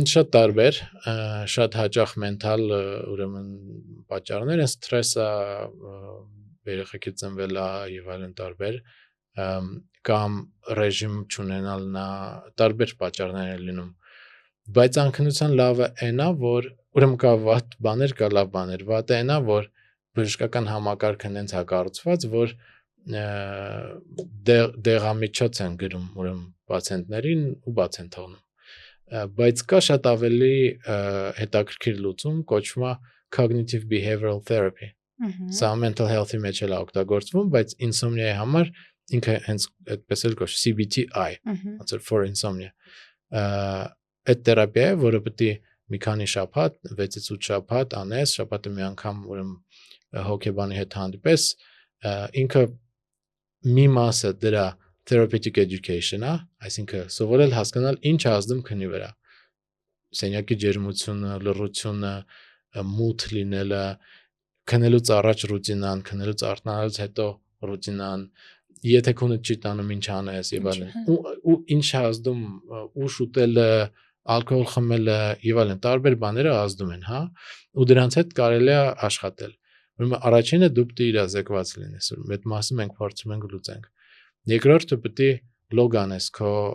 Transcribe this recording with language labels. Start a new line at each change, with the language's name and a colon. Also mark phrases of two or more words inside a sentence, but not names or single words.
Armenian: Շատ տարբեր, շատ հաճախ մենթալ ուրեմն պատճառներ են, սթրեսը, երեխեքի ծնվելը եւ այլն տարբեր, կամ ռեժիմ չունենալն է, տարբեր պատճառներ են լինում։ Բայց անքնության լավը այնա, որ ուրեմն կա վատ բաներ, կա լավ բաներ, վատը այնա, որ բժշկական համակարգը հենց հակառուցված, որ դեղամիջոց են գրում ուրեմն պացիենտներին ու բաց են թողնում։ Բայց կա շատ ավելի հետաքրքիր լուծում, կոչվում է
English: cognitive behavioral therapy։
Armenian: Սա
English: mental health-
Armenian: ի մեջ էլ է օգտագործվում, բայց insomnia-ի համար ինքը հենց այդպես էլ կոչվում CBTI, ոնց որ
English: for insomnia։
Armenian: Այդ թերապիա է, որը պետք է մի քանի շաբաթ, 6-ից 8 շաբաթ անես, շաբաթը մի անգամ ուրեմն հոգեբանի հետ հանդիպես, ինքը մի մասը դրա
English: therapeutic education-
Armenian: ը, այսինքն սովորել հասկանալ ինչ ազդում քնի վրա։ Սենյակի ջերմությունը, լռությունը, մութ լինելը, քնելուց առաջ ռուտինան, քնելուց արթնանալուց հետո ռուտինան, եթե քունը չի տանում ինչ անես եւ այլն։ Ու ինչ ազդում ուշ ուտելը, ալկոհոլ խմելը եւ այլն տարբեր բաները ազդում են, հա, ու դրանց հետ կարելի է աշխատել։ Ուրեմն առաջինը դու պետք է իրազեկված լինես, այդ մասը մենք փորձում ենք լուծենք։ Երկրորդը պետք է լոգ անես քո